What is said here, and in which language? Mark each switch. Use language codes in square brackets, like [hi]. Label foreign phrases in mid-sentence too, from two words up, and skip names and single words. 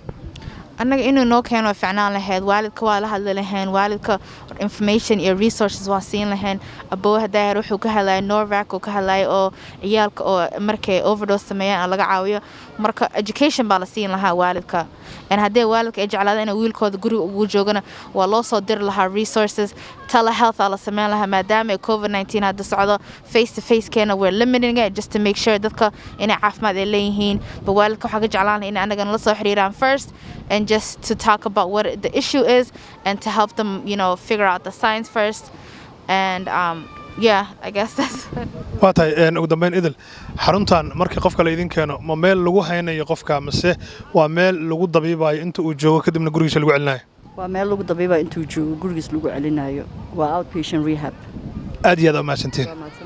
[so] annaga inuu noo keeno fiicnaan lahayd waalidka waa la hadli lahayn waalidka information iyo resources waa siin lahayn aboo hadaayar wuxuu ka hadlayay Norvac oo ka hadlayay oo ciyaalka oo markay overdose sameeyaan laga caawiyo marka education baa la siin lahaa waalidka haddii waalidka ay jeclaadaan in wiilkooda guriga ugu joogana waa loo soo dir lahaa resources telehealth la sameyn lahaa maadaama COVID-19 hadda socdo [en] face to face [so] keena [en] we're limiting it just to make sure [so] dadka inay caafimaad ay leeyihiin waalidka waxa ka jeclaan in anagana la soo xiriiraan [en] first and just to talk about what the issue is and to help them figure out the science first and yeah I guess that's [so] waa tahay ugu dambeyn idil xaruntan markii qofka la idin keeno ma meel lagu haynayo qofka mise waa meel lagu dabiibayo inta uu joogo kadibna gurigiisa lagu celinayo waa meel lagu dabiibayo inta uu joogo gurigiisa lagu celinayo waa [en] outpatient rehab [so] aad iyo aad u mahadsantiin